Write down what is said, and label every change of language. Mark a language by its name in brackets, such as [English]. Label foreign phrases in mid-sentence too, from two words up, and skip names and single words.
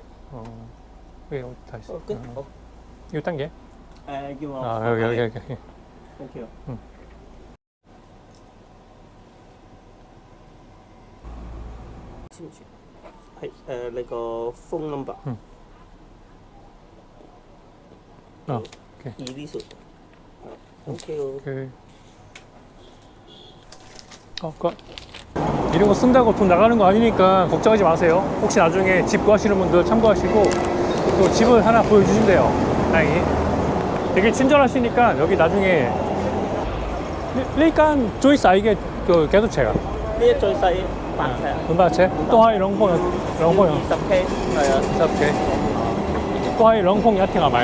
[Cantonese] 俾我睇先。好。要登記？要我。有。 [English] Thank you。 [Cantonese] 簽住。係你個 [English] phone number。 [Cantonese] OK。 [Korean] 이리수。OK。 끝. 이런 거 쓴다고 돈 나가는 거 아니니까 걱정하지 마세요. 혹시 나중에 집 구하시는 분들 참고하시고, 또 집을 하나 보여주신대요. 다행히. 되게 친절하시니까 여기 나중에 [Cantonese] 呢間最細嘅幾多尺啊？呢一最細8尺。 500尺都可以兩房 20K。係啊。 10K。都可以兩房一廳係咪？